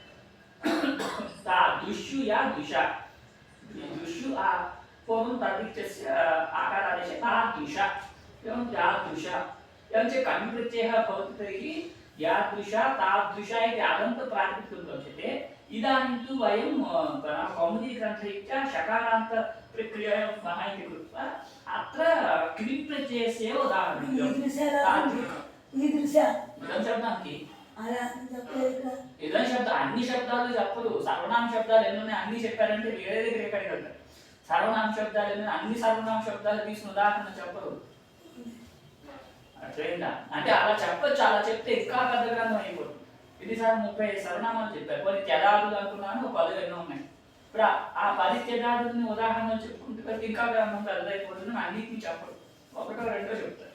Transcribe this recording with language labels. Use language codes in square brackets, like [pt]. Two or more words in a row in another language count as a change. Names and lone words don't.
[sa] तादृशु यादृश दृशु पूर्वं तद्धितस्य आकारादेशे तादृश एवं यादृश एवं च कन्यप्रत्ययः भवति तर्हि यादृश तादृश इति अदन्तप्रातिपदिकं लभ्यते। इदानीं तु वयं कौमुदीग्रन्थरीत्या शकारान्त प्रक्रियायां इति कृत्वा अत्र क्रिप्रत्ययस्य एव उदाहरणं [te] ఇదం శబ్ద అన్ని శబ్దాలు చెప్పరు సర్వనామ శబ్దాలు ఎన్ని అన్ని చెప్పారంటే వేరే దగ్గర ఎక్కడికి వెళ్తారు సర్వనామ శబ్దాలు ఎన్ని అన్ని సర్వనామ శబ్దాలు తీసుకున్న ఉదాహరణ చెప్పరు అట్లయిందా అంటే అలా చెప్పచ్చు అలా చెప్తే ఇంకా పెద్ద గ్రంథం అయిపోతుంది ఇది సార్ 30 సర్వనామాలు చెప్పారు కొన్ని త్యదాదులు అనుకున్నాను 10 ఎన్నో ఉన్నాయి ఇప్పుడు ఆ 10 త్యదాదులని ఉదాహరణలు చెప్పుకుంటే ప్రతి ఇంకా గ్రంథం పెద్దదైపోతుంది అన్నిటిని చెప్పరు ఒకటో రెండో చెప్తారు